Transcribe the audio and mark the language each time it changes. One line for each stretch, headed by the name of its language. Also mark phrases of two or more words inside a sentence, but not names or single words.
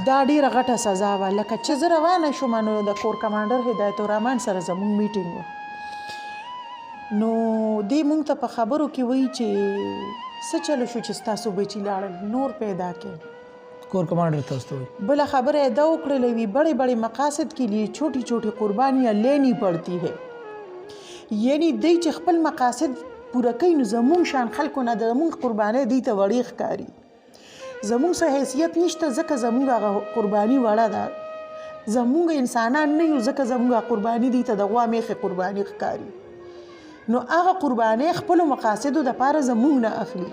Pashto: دا ډېره غټه سزا وه لکه چې زه روانه شوم نو د
English: corps commander
Pashto: هدایت الرحمن سره زموږ میټینګ و نو دې مونږ ته په خبرو کې وایي چې څه چلو شو چې ستاسو بچي لاړل نور پیدا کړي
English: corps commander
Pashto: تاسو ته وایي بله خبره یې دا وکړلې وي
Urdu: بڑے بڑے مقاصد کے لیے چھوٹی چھوٹی قربانیاں لینی پڑتی ہے
Pashto: یعنی دی چې خپل مقاصد پوره کوي نو زمونږ شان خلکو نه د زمونږ قربانۍ دوی ته وړې ښکاري زمونږ څه حیثیت نشته ځکه زمونږ هغه قرباني وړه ده زمونږ انسانان نه یو ځکه زمونږ قرباني دوی ته د غوا میخې قرباني ښکاري نو هغه قربانۍ خپلو مقاصدو دپاره زمونږ نه اخلي